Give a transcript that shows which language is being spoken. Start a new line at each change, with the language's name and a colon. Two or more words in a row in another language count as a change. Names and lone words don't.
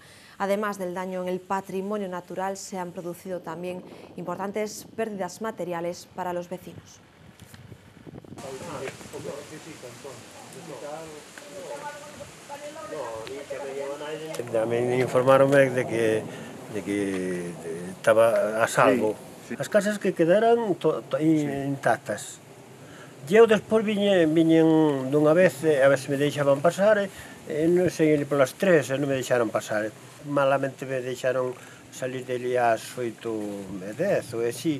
Spanish: Además del daño en el patrimonio natural, se han producido también importantes pérdidas materiales para los vecinos. Me informaron de que estaba a salvo.
Galician: As casas que quedaran intactas. Eu despois viñen dunha vez a ver se me deixaban pasar, non sei, polas 3 non me deixaron pasar. Malamente me deixaron salir dele ás 8:10 ou así.